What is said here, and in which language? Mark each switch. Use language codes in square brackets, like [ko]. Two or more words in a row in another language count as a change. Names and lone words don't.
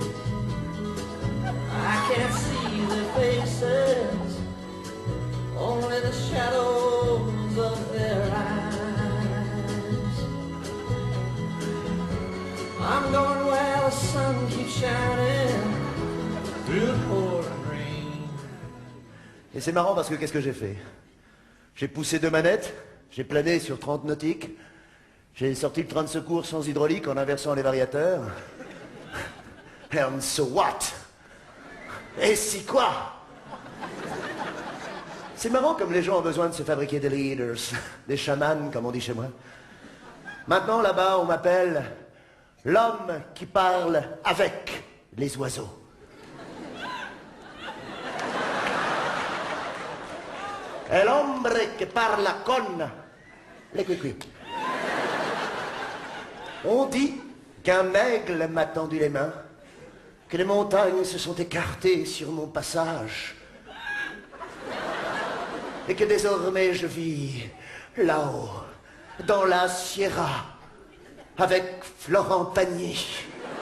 [en] I can't see their faces, only the shadows of their eyes. I'm going where the sun keeps shining through the pouring rain. [fr] Et c'est marrant parce que qu'est-ce que j'ai fait? J'ai poussé 2 manettes, j'ai plané sur 30 nautiques, j'ai sorti le train de secours sans hydraulique en inversant les variateurs. [en] And so what? [fr] Et si quoi? C'est marrant comme les gens ont besoin de se fabriquer des leaders, des chamans comme on dit chez moi. Maintenant là-bas on m'appelle l'homme qui parle avec les oiseaux. [es] El hombre que parla con [fr] les cuicuis. On dit qu'un aigle m'a tendu les mains, que les montagnes se sont écartées sur mon passage, et que désormais je vis là-haut, dans la Sierra, avec Florent Pagny.